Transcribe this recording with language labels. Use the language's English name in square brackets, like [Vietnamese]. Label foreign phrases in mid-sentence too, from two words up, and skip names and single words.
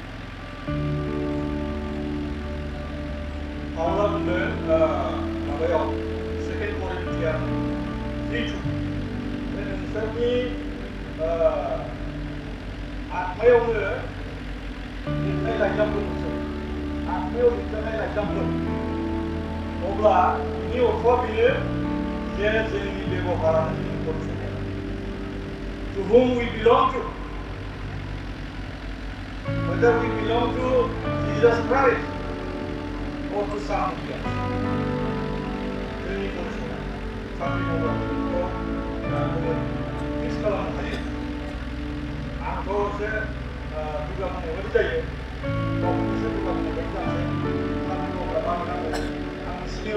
[Bodo] पाउला बुंदों माबायाव 2 करिन्थियान 3:2 बे नोंसोरनि आत्मायावनो लिरनाय लाइजामफोर दंसै आत्मायाव लिरजानाय लाइजामफोर अब्ला बिनि अर्थआ बेनो जे जोंनि बेबहारानो जोंनि परिचय [English] to whom we belong to [Bodo] whether we belong to [English] Jesus Christ or to somebody else [Bodo] जोंनि परिचय साख्रि मावग्राफोरखौ फिक्स खालामनो हायो आंथ' एसे दुगा बुंनाय बायदि जायो गावखौनो एसे दुगा बुंनाय बायदि जानोसै साख्रि मावग्रा मा होनांगौ आंनि सिनियर